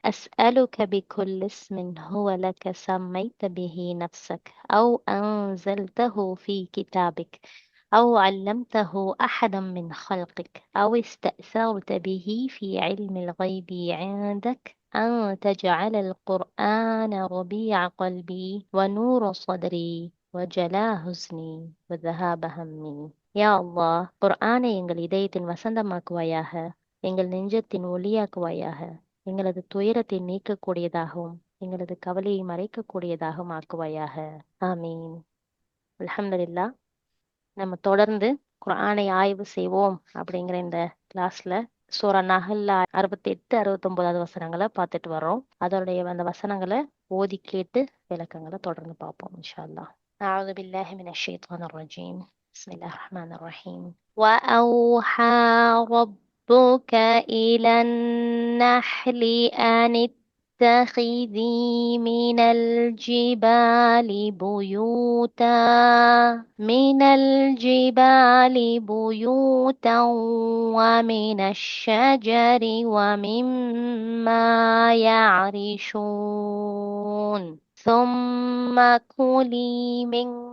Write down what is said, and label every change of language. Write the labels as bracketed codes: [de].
[ar] أسألك بكل اسم هو لك سميت به نفسك أو أنزلته في كتابك أو علمته أحدا من خلقك أو استأثرت به في علم الغيب عندك أن تجعل القرآن ربيع قلبي ونور صدري وجلاء حزني وذهاب همي. [ta] யா அல்லாஹ், குர்ஆனை எங்கள் இதயத்தின் வசந்தமாக்குவாயாக, எங்கள் நெஞ்சத்தின் ஒளியாக்குவாயாக, எங்களது துயரத்தை நீக்கக்கூடியதாகவும் எங்களது கவலையை மறைக்கக்கூடியதாகவும் ஆக்குவாயாக. ஆமீன். அல்ஹம்துலில்லாஹ். நம்ம தொடர்ந்து குர்ஆனை ஆய்வு செய்வோம் அப்படிங்கிற இந்த கிளாஸ்ல சூரா நஹ்ல்ல 68, 69வது வசனங்களை பார்த்துட்டு வர்றோம். அதோடைய அந்த வசனங்களை ஓதி கேட்டு விளக்கங்களை தொடர்ந்து பார்ப்போம் இன்ஷா அல்லாஹ். [ar] أعوذ بالله من الشيطان الرجيم. بسم الله الرحمن الرحيم. وأوحى ربك إلى النحل أن اتخذي من الجبال بيوتا ومن الشجر ومما يعرشون ثم كلي من